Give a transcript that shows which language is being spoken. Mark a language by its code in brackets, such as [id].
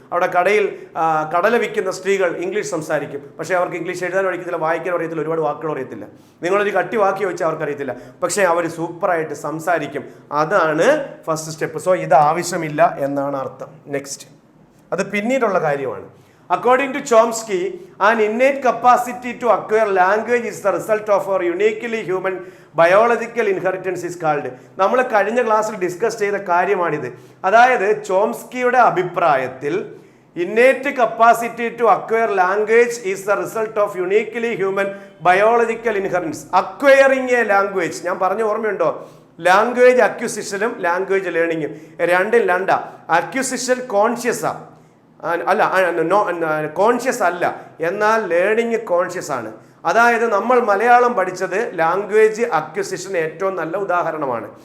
[ml] അവിടെ കടയിൽ കടല വിൽക്കുന്ന സ്ത്രീകൾ ഇംഗ്ലീഷ് സംസാരിക്കും. പക്ഷേ അവർക്ക് ഇംഗ്ലീഷ് എഴുതാൻ അറിയത്തില്ല, വായിക്കാൻ അറിയത്തില്ല, ഒരുപാട് വാക്കുകൾ അറിയത്തില്ല. നിങ്ങളൊരു കട്ടി വാക്കി വെച്ചാൽ അവർക്കറിയത്തില്ല, പക്ഷേ അവർ സൂപ്പറായിട്ട് സംസാരിക്കും. അതാണ് ഫസ്റ്റ് സ്റ്റെപ്പ്. സോ ഇത് ആവശ്യമില്ല എന്നാണ് അർത്ഥം. നെക്സ്റ്റ്, അത് പിന്നീടുള്ള കാര്യമാണ്. [en] According to Chomsky, an innate capacity to acquire language is the result of our uniquely human biological inheritance is called. [ml] നമ്മൾ കഴിഞ്ഞ ക്ലാസ്സിൽ ഡിസ്കസ് ചെയ്ത കാര്യമാണിത്. അതായത് ചോംസ്കിയുടെ അഭിപ്രായത്തിൽ [en] innate capacity to acquire language is the result of uniquely human biological inheritance. Acquiring a language, [ml] ഞാൻ പറഞ്ഞ ഓർമ്മയുണ്ടോ? ലാംഗ്വേജ് അക്വിസിഷനും ലാംഗ്വേജ് ലേണിങ്ങും രണ്ടും രണ്ടാ. അക്വിസിഷൻ കോൺഷ്യസാ അല്ല, കോൺഷ്യസ് അല്ല, എന്നാൽ ലേണിംഗ് കോൺഷ്യസ് ആണ്. അതായത് നമ്മൾ മലയാളം പഠിച്ചത് ലാംഗ്വേജ് അക്വിസിഷന് ഏറ്റവും നല്ല ഉദാഹരണമാണ്.